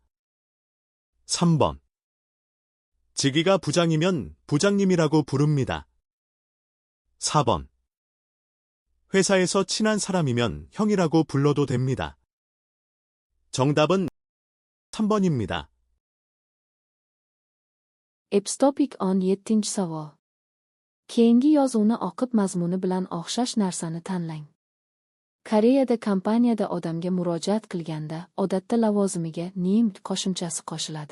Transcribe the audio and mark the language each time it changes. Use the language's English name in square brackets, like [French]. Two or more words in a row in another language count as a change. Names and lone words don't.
[Korean] 3번 직위가 부장이면 부장님이라고 부릅니다. 4번 회사에서 친한 사람이면 형이라고 불러도 됩니다. 정답은 3번입니다. [Uzbek] Epstopik 17 savol. Keyingi yozuvni o'qib mazmuni bilan o'xshash narsani tanlang. Koreyada kompaniyada odamga murojaat qilganda odatda lavozimiga nim qo'shimchasi qo'shiladi.